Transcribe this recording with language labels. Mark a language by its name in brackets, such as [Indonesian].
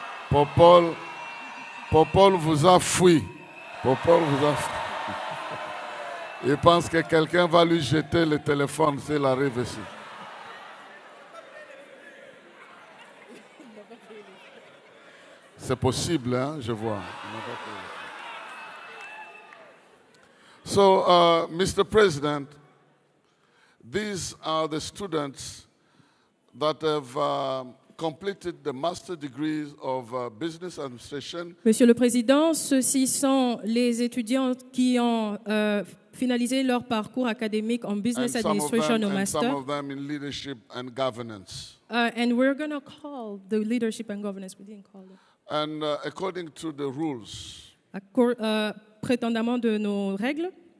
[French] Popol vous a fui. Popol vous a fui. Il pense que quelqu'un va lui jeter le téléphone s'il arrive ici. C'est possible, hein, je vois. [English] So, Mr. President, these are the students that have completed the master degrees of business administration. [French] Monsieur le Président, ceux-ci sont les étudiants qui ont finalisé leur parcours académique en business administration au master. [English] And some of them in leadership and governance. And we're going to call the leadership and governance. We didn't call them. And according to the rules, [French] Prétendamment de nos règles,